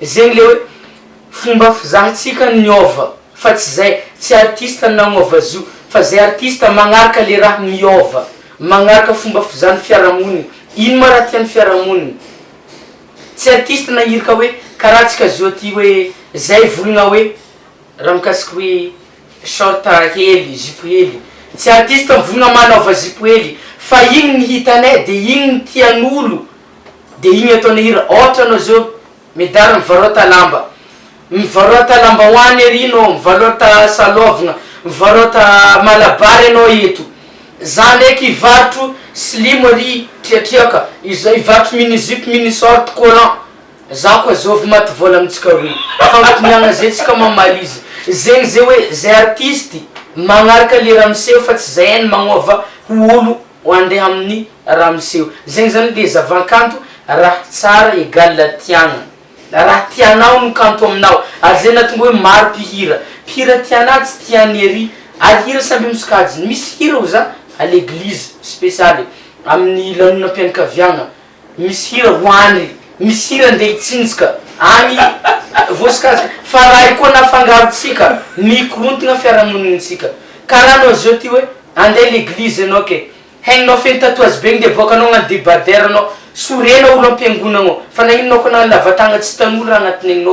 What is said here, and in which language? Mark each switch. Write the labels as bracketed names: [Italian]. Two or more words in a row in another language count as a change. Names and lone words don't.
[Malagasy] le hoe fomba fizahatsika niova fa tsy zay tsy artiste nagnova zo fa zay artiste magnaraka le raha miova magnaraka fomba fizahany fiarahamoniny ino ma raha tiany fiarahamoniny tsy artiste nahirika hoe karaha tsika zao ty hoe zay volagna hoe raha mikasiky hoe short hely zipo hely tsy artiste mivolagna manaova zipo hely fa igny ny hitanay de igny ny tian'olo de igny ataony hira. Ohatra anao zao midara mivarota lamba, mivarota lambahoany ery anao, mivarota salovagna, mivarota malabary anao eto. Za ndraiky ivarotro slimo ary triatriaka, ivarotro [French] mini-jupe mini-short collant. [Malagasy] Za koa zovy maty vola amitsika roy. Fagnatoniagna zay tsika mamalizy. Zegny zay hoe zay artisty magnaraka le raha miseho fa tsy zay any magnova olo ho andeha amin'ny raha miseho. Zegny zany le zavakanto raha tsara égale tiagna. Raha tianao no kanto aminao. Ary zay nahatonga hoe maro mpihira. Mpihira tiana tsy tiany ery. Ary hira samby misokajiny. Misy hira ho za [French] à l'église spéciale [Malagasy] amin'ny lanonam-pianakaviagna. Misy hira hoany, misy hira andeha hitsinjaka agny voasokajika. Fa raha koa nafangarotsika mikorontagna fiarahamonintsika. Karaha anao zao ty hoe andeha l'église anao ke hainao feno tatouage be de boka anao agnano débardeur anao sorena olo am-piangonanao fa nagnino koa na lavatagna tsy tan'olo raha agnatiny ainao.